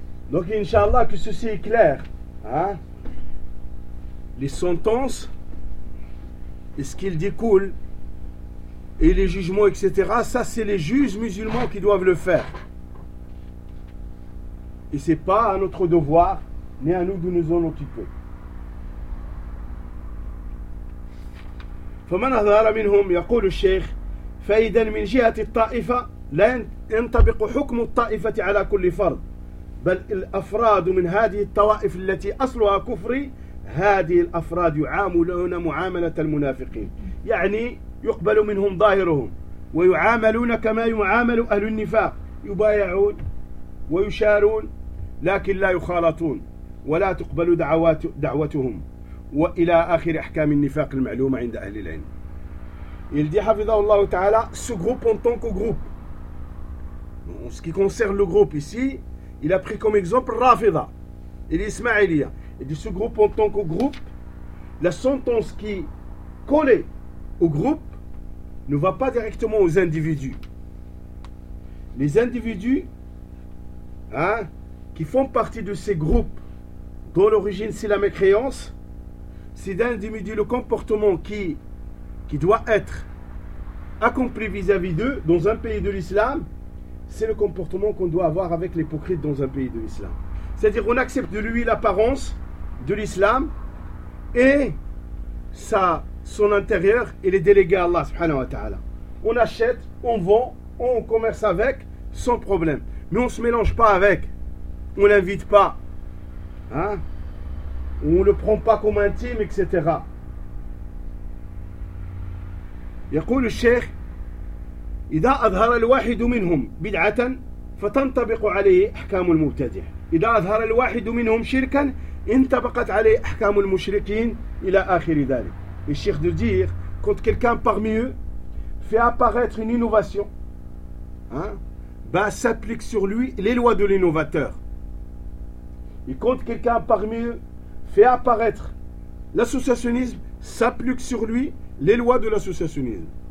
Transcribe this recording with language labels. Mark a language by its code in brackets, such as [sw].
[fr] Donc, Inch'Allah, que ceci est clair. Hein? Les sentences, et ce qu'il découle, et les jugements, etc., ça, c'est les juges musulmans qui doivent le faire. Et ce n'est pas à notre devoir, ni à nous de nous en occuper. [ar] فمن هذا منهم يقول الشيخ فإذا من جهة الطائفة لا ينطبق حكم الطائفة على كل فرد بل الأفراد من هذه الطوائف التي أصلها كفري هذه الأفراد يعاملون معاملة المنافقين يعني يقبل منهم ظاهرهم ويعاملون كما يعامل أهل النفاق يبايعون ويشارون لكن لا يخالطون ولا تقبل دعوتهم [fr] Il dit, Hafidhahullah Ta'ala, ce groupe en tant que groupe. En ce qui concerne le groupe ici, il a pris comme exemple Rafida et l'Ismaïliya. Il dit, ce groupe en tant que groupe, la sentence qui collait au groupe ne va pas directement aux individus. Les individus, hein, qui font partie de ces groupes dont l'origine c'est la mécréance, c'est d'individu le comportement qui doit être accompli vis-à-vis d'eux dans un pays de l'islam, c'est le comportement qu'on doit avoir avec l'hypocrite dans un pays de l'islam. C'est-à-dire qu'on accepte de lui l'apparence de l'islam et son intérieur, il est délégué à Allah subhanahu wa ta'ala. On achète, on vend, on commerce avec, sans problème. Mais on ne se mélange pas avec, on n'invite pas. Hein? On ne le prend pas comme intime, etc. يقول الشيخ إذا أظهر الواحد منهم بدعة فتنطبق عليه أحكام المبتدع إذا أظهر الواحد منهم شركا انطبقت عليه أحكام المشركين إلى آخر ذلك. Le cheikh de dire quand quelqu'un parmi eux fait apparaître une innovation, hein, bah s'applique sur lui les lois de l'innovateur. Et quand quelqu'un parmi eux fait apparaître l'associationnisme, s'applique sur lui les lois de l'associationnisme.